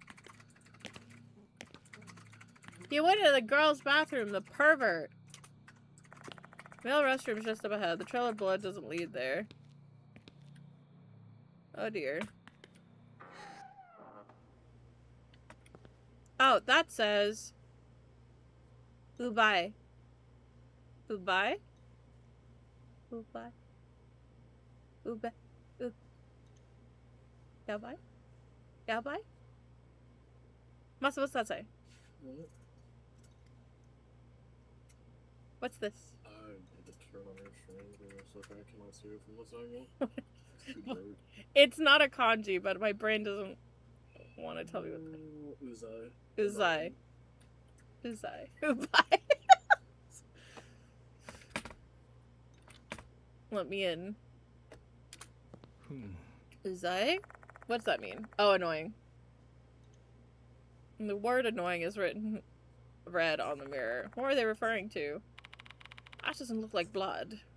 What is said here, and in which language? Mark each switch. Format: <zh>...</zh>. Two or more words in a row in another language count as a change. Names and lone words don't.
<en>He went into the girls' bathroom, the pervert! Male restroom is just up ahead. The trail of blood doesn't lead there. Oh dear. Oh, that says...</en> <ja>ウバイ。ウバイ? ウバイ？ウバイ? やばい？やばい?</ja> <en>Masa, what's that say? What? What's this? I had to turn on your stream so I cannot see it from what's on. It's not a kanji, but my brain doesn't want to tell me what</en> <ja>Uzai. うざい。うざい。ウバイ.</ja> <en>Let me in. Uzai? What's that mean? Oh, annoying. And the word annoying is written red on the mirror. What are they referring to? That doesn't look like blood.</en>